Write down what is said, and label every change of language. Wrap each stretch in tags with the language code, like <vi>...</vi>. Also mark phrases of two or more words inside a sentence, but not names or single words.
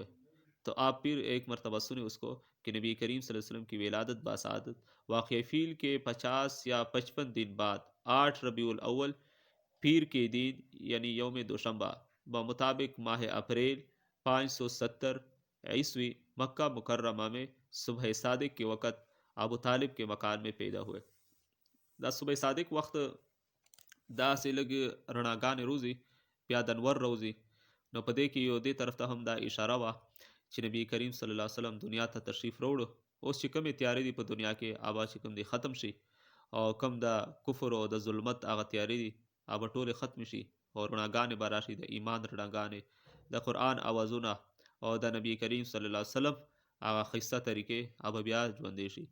<ur>تو آپ پھر ایک مرتبہ سنیں اس کو کہ نبی کریم</ur> <ar>صلی اللہ علیہ وسلم</ar> <ur>کی ولادت باسعادت واقع فیل کے 50 یا 55 دن بعد 8 ربیع الاول پیر کے دن یعنی یوم دوشنبہ بمطابق ماہ اپریل 570 عیسوی مکہ مکرمہ میں صبح صادق کے وقت ابو طالب کے مکان میں پیدا ہوئے.</ur> <ps>دا صبح صادق وخت دا سه لږ رڼاګانې روزي بیا د انور روزي. نو په دې کې یو دې طرف ته هم دا اشاره وه چې نبی کریم</ps> <ar>صلی الله علیه وسلم</ar> <ps>دنیا ته تشریف راوړو. اوس چې کومې تیارې دي په دنیا کې هغه چې کوم دی ختم شي، او کوم د کفر او د ظلمت هغه تیارې دي هغه ټولې ختم شي او رڼاګانې به راشي، د ایمان رڼاګانې، د قرآن اوازونه او د نبی کریم</ps> <ar>صلی الله علیه وسلم</ar> <ps>هغه ښایسته طریقې هغه بیا ژوندی شي.</ps>